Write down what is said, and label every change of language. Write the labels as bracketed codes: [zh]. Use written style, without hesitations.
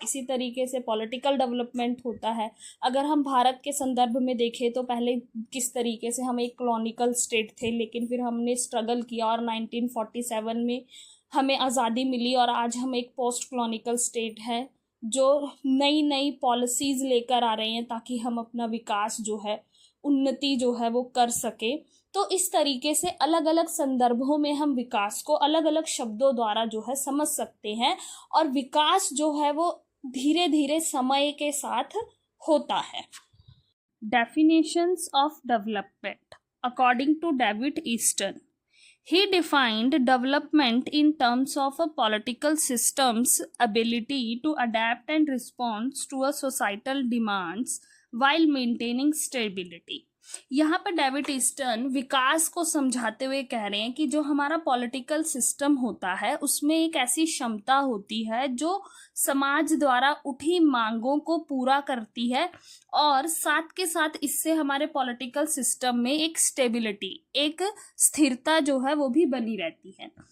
[hi] इसी तरीके से पॉलिटिकल डेवलपमेंट होता है। अगर हम भारत के संदर्भ में देखें तो पहले किस तरीके से हम एक कॉलोनिकल स्टेट थे, लेकिन फिर हमने स्ट्रगल किया और 1947 में हमें आज़ादी मिली और आज हम एक पोस्ट कॉलोनिकल स्टेट है जो नई नई पॉलिसीज़ लेकर आ रहे हैं ताकि हम अपना विकास जो है, उन्नति जो है वो कर सके। तो इस तरीके से अलग अलग संदर्भों में हम विकास को अलग अलग शब्दों द्वारा जो है समझ सकते हैं। और विकास जो है वो धीरे धीरे समय के साथ होता है। [en] Definitions of development. According to David Easton, he defined development in terms of a political system's ability to adapt and respond to a societal demands while maintaining stability. [hi] यहाँ पर डेविड ईस्टन विकास को समझाते हुए कह रहे हैं कि जो हमारा पॉलिटिकल सिस्टम होता है उसमें एक ऐसी क्षमता होती है जो समाज द्वारा उठी मांगों को पूरा करती है, और साथ के साथ इससे हमारे पॉलिटिकल सिस्टम में एक स्टेबिलिटी, एक स्थिरता जो है वो भी बनी रहती है।